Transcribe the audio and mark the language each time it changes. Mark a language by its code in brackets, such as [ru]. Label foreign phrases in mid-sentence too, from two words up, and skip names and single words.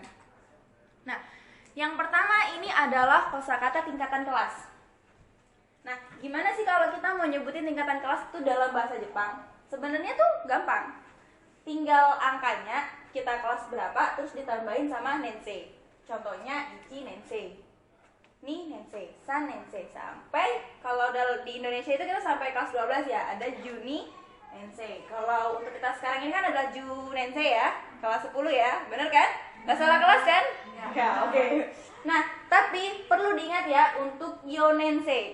[id] Nah, yang pertama ini adalah kosakata tingkatan kelas. Nah, gimana sih kalau kita mau nyebutin tingkatan kelas itu dalam bahasa Jepang? Sebenarnya tuh gampang. Tinggal angkanya, kita kelas berapa, terus ditambahin sama nensei. Contohnya, [ja] 一年生、二年生、三年生. [id] Sampai, kalau di Indonesia itu kita sampai kelas 12 ya, ada [ja] 十二年生. [id] Kalau untuk kita sekarang ini kan adalah [ja] 十年生 [id] ya, kelas 10 ya, bener kan? Gak salah kelas kan? Ya, oke. Nah, tapi perlu diingat ya untuk yonensei.